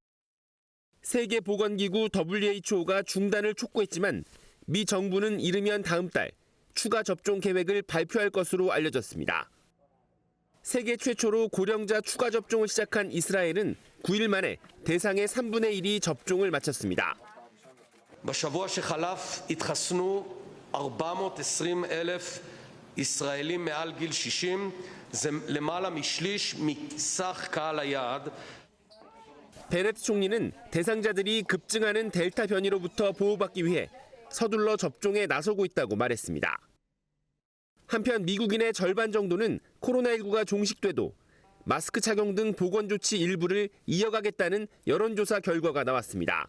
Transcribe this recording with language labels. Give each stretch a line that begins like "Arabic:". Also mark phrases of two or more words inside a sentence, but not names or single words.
Korean: 세계보건기구 WHO가 중단을 촉구했지만 미 정부는 이르면 다음 달 추가 접종 계획을 발표할 것으로 알려졌습니다. 세계 최초로 고령자 추가 접종을 시작한 이스라엘은 9일 만에 대상의 3분의 1이 접종을 마쳤습니다.
Hebrew: בשבוע שחלף התחסנו 420,000 ישראלים מעל גיל 60, זה למעלה משליש מסך קהל היעד.
Korean: 베네트 총리는 대상자들이 급증하는 델타 변이로부터 보호받기 위해 서둘러 접종에 나서고 있다고 말했습니다. 한편 미국인의 절반 정도는 코로나19가 종식돼도 마스크 착용 등 보건 조치 일부를 이어가겠다는 여론조사 결과가 나왔습니다.